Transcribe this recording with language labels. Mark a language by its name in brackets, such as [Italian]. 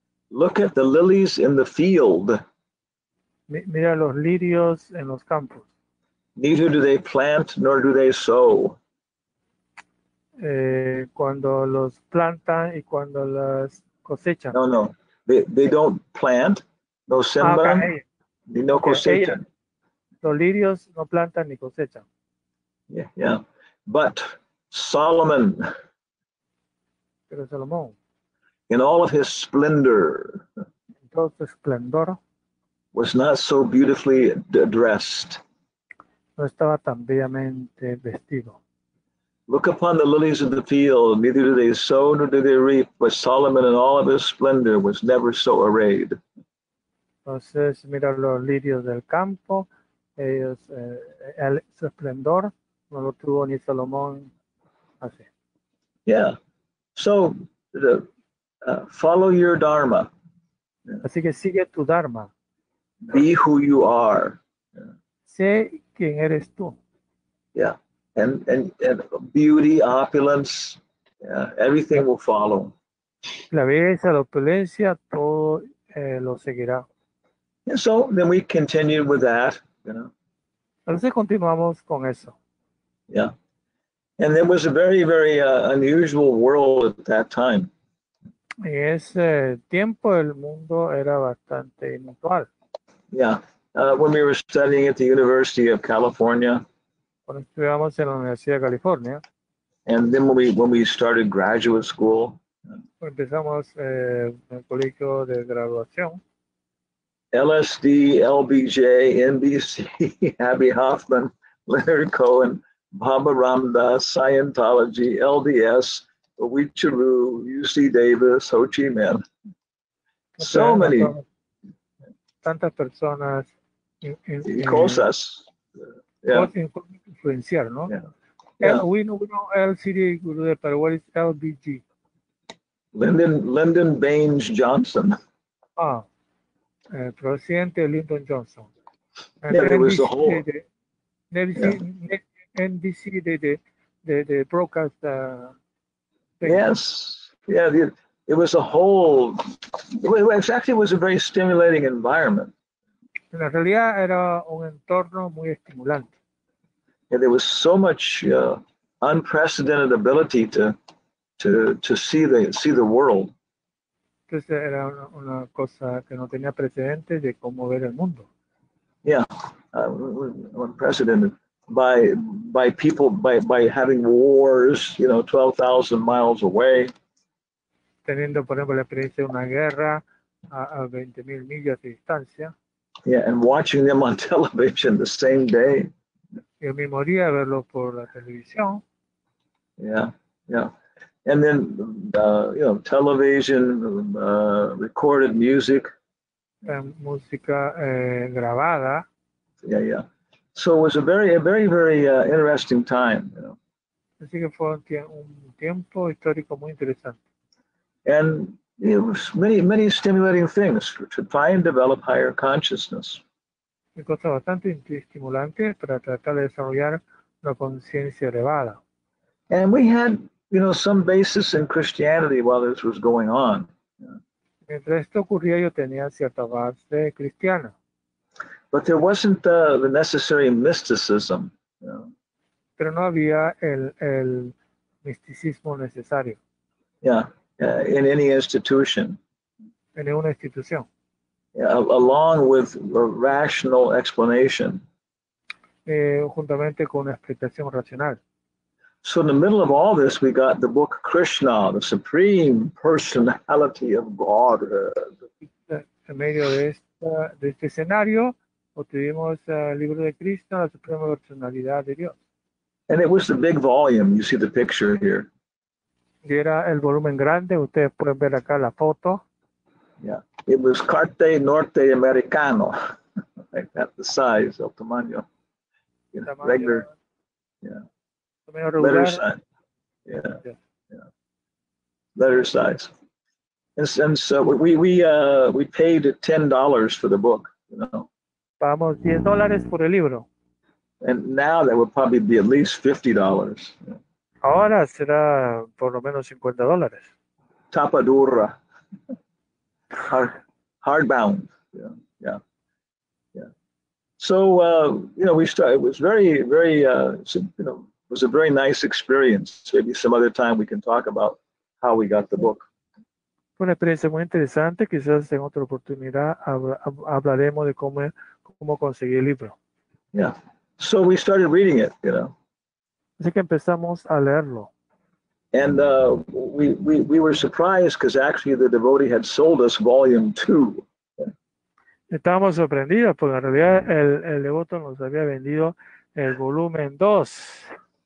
[English] look at the lilies in the field. [Spanish] Mira los lirios en los campos. [English] Neither do they plant nor do they sow. [Spanish] Cuando los plantan y cuando las cosechan. No. [English] They don't plant, [Spanish] no sembran, ni no cosechan. Los lirios no plantan ni cosechan. [English] But Solomon, [Spanish] pero Salomón, [English] in all of his splendor, [Spanish] en todo su esplendor, [English] was not so beautifully dressed. [Spanish] No estaba tan bellamente vestido. [English] Look upon the lilies of the field, neither do they sow nor do they reap, but Solomon in all of his splendor was never so arrayed. [Spanish] Entonces, mira los lirios del campo, ellos, su esplendor no lo tuvo ni Salomón así. [English] So follow your dharma. [Spanish] Así que sigue tu dharma. [English] Be who you are. [Spanish] Sé quién eres tú. [English] And beauty, opulence, everything will follow. [Spanish] La belleza, la opulencia, todo lo seguirá. [English] And so then we continued with that, [Spanish] Entonces continuamos con eso. [English] And there was a very, very unusual world at that time. [Spanish] En ese tiempo el mundo era bastante inusual. [English] When we were studying at the University of California. [Spanish] Cuando estudiamos en la Universidad de California. [English] And then when we started graduate school. [Spanish] Empezamos en el colegio de graduación. [English] LSD, LBJ, NBC, Abby Hoffman, Leonard Cohen, Baba Ramdas, Scientology, LDS, Wicharu, UC Davis, Ho Chi Minh. So many. [Spanish] Tantas personas. Cosas. Influenciar, ¿no? [English] We know LCD Guru, but what is LBG? Lyndon Baines Johnson. [Spanish] Presidente Lyndon Johnson. [English] There was the whole. NBC, the broadcast. Yes. It was a whole. It was a very stimulating environment. [Spanish] En la realidad era un entorno muy estimulante. [English] And there was so much unprecedented ability to see the world. [Spanish] Entonces era una cosa que no tenía precedentes de cómo ver el mundo. [English] Yeah, unprecedented by people by having wars, 12,000 miles away. [Spanish] Teniendo, por ejemplo, la experiencia de una guerra a 20.000 millas de distancia. [English] Yeah, and watching them on television the same day. [Spanish] Y el mismo día verlo por la televisión. [English] Yeah. And then, television, recorded music. [Spanish] Música grabada. [English] Yeah. So it was a very interesting time. [Spanish] Así que fue un tiempo histórico muy interesante. [English] And it was many stimulating things to try and develop higher consciousness. [Spanish] Y cosas bastante estimulantes para tratar de desarrollar una conciencia elevada. [English] And we had, some basis in Christianity while this was going on. [Spanish] Mientras esto ocurría, yo tenía cierta base cristiana. [English] But there wasn't the necessary mysticism. [Spanish] Pero no había el misticismo necesario. [English] Yeah, in any institution. [Spanish] En ninguna institución. [English] Along with a rational explanation. [Spanish] Juntamente con una explicación racional. [English] So in the middle of all this, we got the book Krishna, the Supreme Personality of Godhead. [Spanish] En medio de este escenario, obtuvimos el libro de Cristo, la Suprema Personalidad de Dios. [English] And it was the big volume. You see the picture here. [Spanish] Y era el volumen grande. Ustedes pueden ver acá la foto. [English] Yeah, it was [Spanish] Carte Norte Americano, [English] like that, the size, [Spanish] el tamaño. [English] Regular, yeah. Letter size. Yeah. Letter size. And so we paid $10 for the book, [Spanish] Pagamos $10 por el libro. [English] And now that would probably be at least $50. [Spanish] Ahora será por lo menos $50. Tapa dura. Hardbound. Yeah. [English] So we started. It was very was a very nice experience. Maybe some other time we can talk about how we got the book. [Spanish] Fue una experiencia muy interesante. Quizás en otra oportunidad hablaremos de cómo conseguir el libro. [English] Yeah. So we started reading it, [Spanish] Así que empezamos a leerlo. [English] And we were surprised because actually the devotee had sold us volume 2. [Spanish] Estábamos sorprendidos porque en realidad el devoto nos había vendido el volumen 2.